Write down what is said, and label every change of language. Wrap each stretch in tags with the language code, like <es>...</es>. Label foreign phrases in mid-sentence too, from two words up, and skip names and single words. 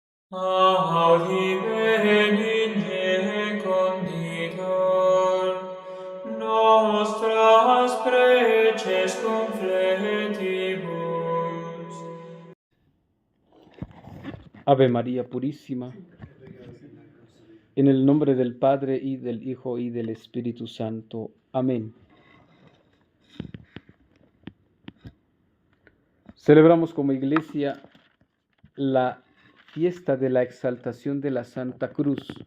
<la>Audi benigne conditor, nostras preces confletibus.</la> <es>Ave María Purísima, en el nombre del Padre y del Hijo y del Espíritu Santo. Amén. Celebramos como iglesia la fiesta de la exaltación de la Santa Cruz.</es>